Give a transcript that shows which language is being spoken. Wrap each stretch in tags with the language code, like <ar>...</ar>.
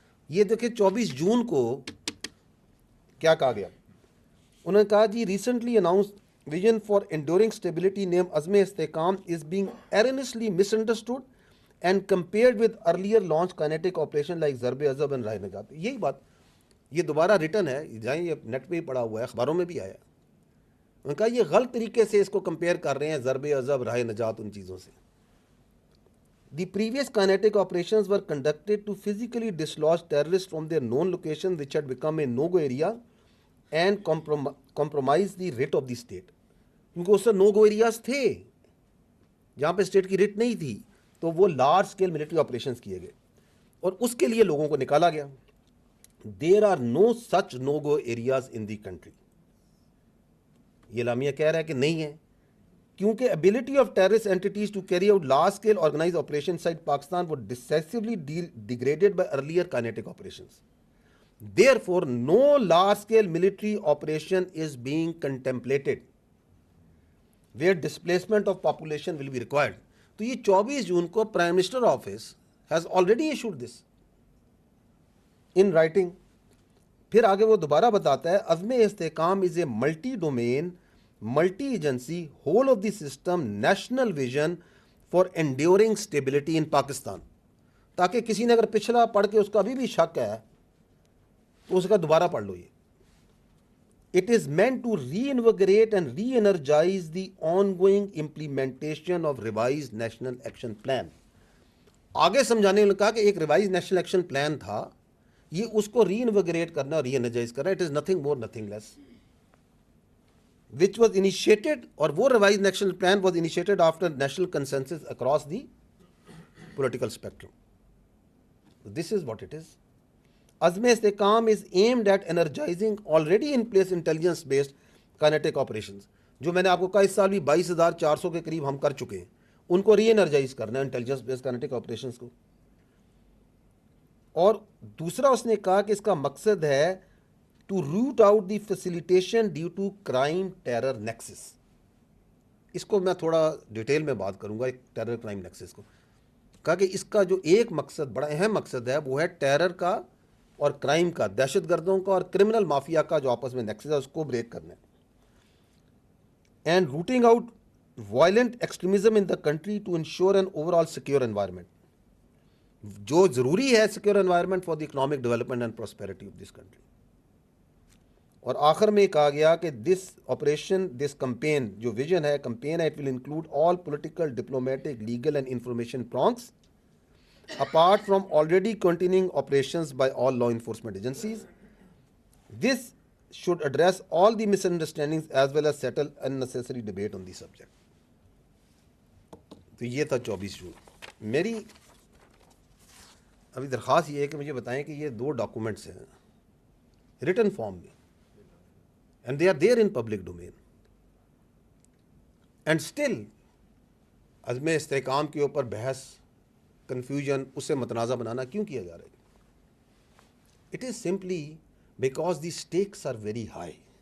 <ur>یہ دیکھیں 24 جون کو کیا کہا گیا, انہوں نے کہا جی</ur> <en>Recently announce vision for enduring stability name Azm Istehkam is being erroneously misunderstood and compared with earlier launch kinetic operation like Zarb Azb and Rah Nijat.</en> <ur>یہی بات, یہ دوبارہ ریٹن ہے, جائیں یہ نیٹ پہ ہی پڑا ہوا ہے, اخباروں میں بھی آیا. انہوں نے کہا یہ غلط طریقے سے اس کو کمپیئر کر رہے ہیں ضرب عضب, راہ نجات, ان چیزوں سے.</ur> <en>The previous kinetic operations were conducted to physically dislodge terrorists from their known location which had become a no-go area and compromise the writ of the state.</en> <ur>کیونکہ اس سے no-go areas تھے جہاں پہ اسٹیٹ کی ریٹ نہیں تھی, تو وہ لارج اسکیل ملٹری آپریشنز کیے گئے اور اس کے لیے لوگوں کو نکالا گیا.</ur> <en>There are no such no-go areas in the country.</en> <ur>یہ اعلامیہ کہہ رہا ہے کہ نہیں ہے, کیونکہ</ur> <en>ability of terrorist entities to carry out large scale organized operations inside Pakistan was decisively degraded by earlier kinetic operations. Therefore, no large scale military operation is being contemplated where displacement of population will be required.</en> <ur>تو یہ 24 جون کو prime minister office</ur> <en>has already issued this in writing.</en> <ur>پھر آگے وہ دوبارہ بتاتا ہے</ur> <en>Azm Istehkam is a multi domain multi agency whole of the system national vision for enduring stability in Pakistan.</en> <ur>تاکہ کسی نے اگر پچھلا پڑھ کے اس کا ابھی بھی شک ہے تو اس کا دوبارہ پڑھ لو.</ur> <en>یہ it is meant to reinvigorate and reenergise the ongoing implementation of revise national action plan.</en> <ur>آگے سمجھانے نے کہا کہ ایک ریوائز نیشنل ایکشن پلان تھا, یہ اس کو ری انویگریٹ کرنا اور ری انرجائز کرنا.</ur> <en>it is nothing more nothing less which was initiated,</en> <ur>اور وہ</ur> <en>revised national plan was initiated after national consensus across the political spectrum. So this is what it is. Azm Istehkam is aimed at energizing already in place intelligence based kinetic operations.</en> <ur>جو میں نے آپ کو کہا اس سال بھی 22,400 کے قریب ہم کر چکے ہیں, ان کو ری انرجائز کرنا ہے انٹیلیجنس بیسڈ kinetic operations کو. اور دوسرا اس نے کہا کہ اس کا مقصد ہے</ur> <en>to root out the facilitation due to crime terror nexus.</en> <ur>اس کو میں تھوڑا ڈیٹیل میں بات کروں گا, ایک ٹیرر کرائم نیکسس کو. کہا کہ اس کا جو ایک مقصد, بڑا اہم مقصد ہے, وہ ہے ٹیرر کا اور کرائم کا, دہشت گردوں کا اور کرمنل مافیا کا جو آپس میں نیکسس ہے اس کو بریک کرنا ہے.</ur> <en>And rooting out violent extremism in the country to ensure an overall secure environment.</en> <ur>جو ضروری ہے</ur> <en>Secure environment for the economic development and prosperity of this country.</en> <ur>اور آخر میں کہا گیا کہ</ur> <en>this operation, this campaign,</en> <ur>جو ویژن ہے کمپین ہے,</ur> <en>It will include all political, diplomatic, legal and information prongs apart from already continuing operations by all law enforcement agencies. This should address all the misunderstandings as well as settle unnecessary debate on the subject.</en> <ur>تو یہ تھا 24 جون. میری ابھی درخواست یہ ہے کہ مجھے بتائیں کہ یہ 2 ڈاکومنٹس ہیں ریٹن فارم میں</ur> <en>and they are there in public domain and still</en> <ur>عزم استحکام کے اوپر بحث, کنفیوژن, اسے متنازع بنانا کیوں کیا جا رہا ہے؟</ur> <en>It is simply because the stakes are very high.</en>